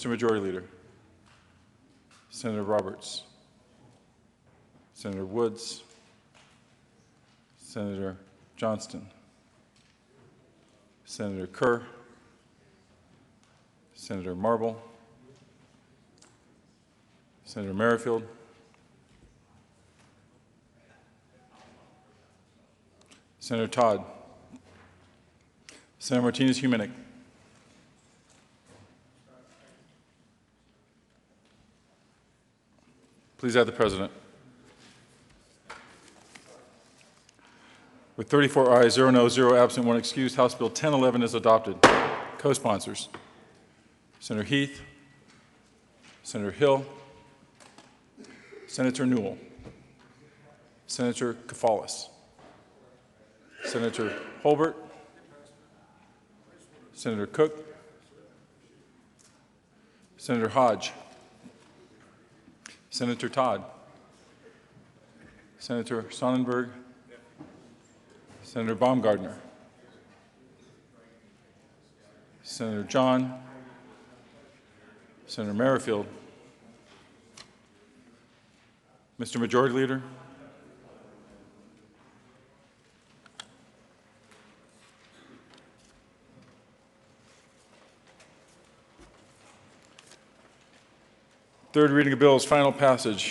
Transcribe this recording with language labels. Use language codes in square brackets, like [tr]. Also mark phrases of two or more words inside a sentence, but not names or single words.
[en] Majority Leader, Senator Roberts, Senator Woods, Senator Johnston, Senator Kerr, Senator Marble, Senator Merrifield, Senator Todd, Senator Martinez-Humenick, please add the president. With 34 ayes, 0 no, 0 absent, 1 excused, House Bill 1011 is adopted. Co-sponsors: Senator Heath, Senator Hill, Senator Newell, Senator Kafalis, Senator Holbert, Senator Cook, Senator Hodge, Senator Todd, Senator Sonnenberg, Senator Baumgardner, Senator John, Senator Merrifield, Mr. Majority Leader, third reading of bills, final passage.